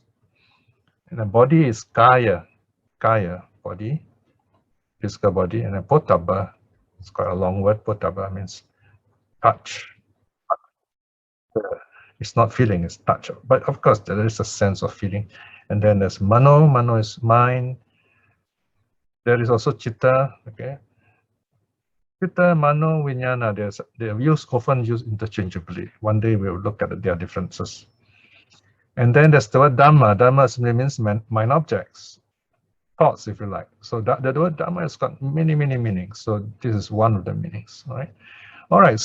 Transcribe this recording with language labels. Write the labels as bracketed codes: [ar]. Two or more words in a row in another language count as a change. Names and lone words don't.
[en] And the body is kaya, body, physical body. And then potaba, it's quite a long word. Potaba means touch. It's not feeling, it's touch. But of course, there is a sense of feeling. And then there's mano. Mano is mind. There is also chitta. [pi] Okay, chitta, mano, vijnana. [en] They're often used interchangeably. One day we'll look at their differences. And then there's the word dhamma. Dhamma simply means mind objects, thoughts, if you like. So the word dhamma has got many, many meanings. So this is one of the meanings. All right.